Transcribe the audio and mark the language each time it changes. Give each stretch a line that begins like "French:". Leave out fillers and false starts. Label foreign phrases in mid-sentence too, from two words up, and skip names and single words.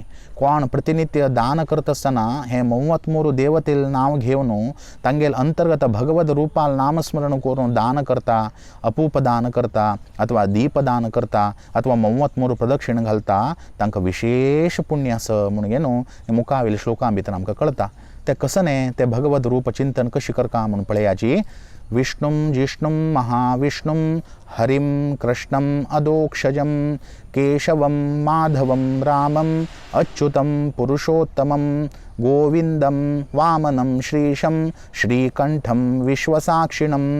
Konkani: कोण प्रतिनित्य दान करता आसतना हे 93 देवतेल नांव घेवन तांगेल अंतर्गत भगवत रूपाल नामस्मरण करून दान करता, अपूप दान करता अथवा दीप दान करता अथवा 93 प्रदक्षिण घालता तांकां विशेष पुण्य आसा म्हणून घेवन मुखावेल श्लोकां भितर आमकां कळटा. ते कसं न्ही ते भगवत रूप चिंतन कशी करता म्हणून पळयाची.
Sanskrit: विष्णुं जिष्णुं महाविष्णुं हरिं कृष्णं अदोक्षजं केशवं माधवं रामं अच्युतं पुरुषोत्तमं गोविंदं वामनं श्रीशं श्रीकंठं विश्वसाक्षिणं